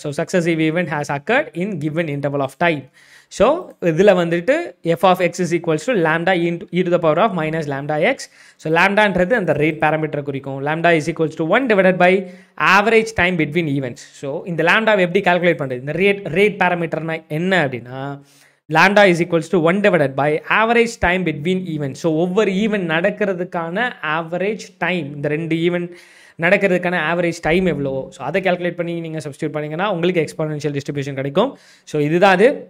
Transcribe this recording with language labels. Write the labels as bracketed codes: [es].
[en] So successive event has occurred in given interval of time. So [ta] இதில் வந்துட்டு [en] f of x is equals to lambda into e to the power of minus lambda x. [ta] So lambdaன்றது அந்த rate பேராமீட்டரை குறிக்கும். [en] lambda is equals to 1 divided by average time between events. So [ta] இந்த lambda எப்படி calculate பண்ணுறது, இந்த rate பேராமீட்டர்னா என்ன அப்படின்னா [en] Lambda is equals to 1 divided by average time between event. [ta] So ஒவ்வொரு event நடக்கிறதுக்கான ஆவரேஜ் டைம், இந்த 2 ஈவெண்ட் நடக்கிறதுக்கான ஆவரேஜ் டைம் எவ்வளோ, ஸோ அதை கேல்குலேட் பண்ணி நீங்கள் சப்ஸ்டியூட் பண்ணிங்கன்னா உங்களுக்கு எக்ஸ்போனென்ஷியல் டிஸ்ட்ரிபியூஷன் கிடைக்கும். ஸோ இதுதான் அது.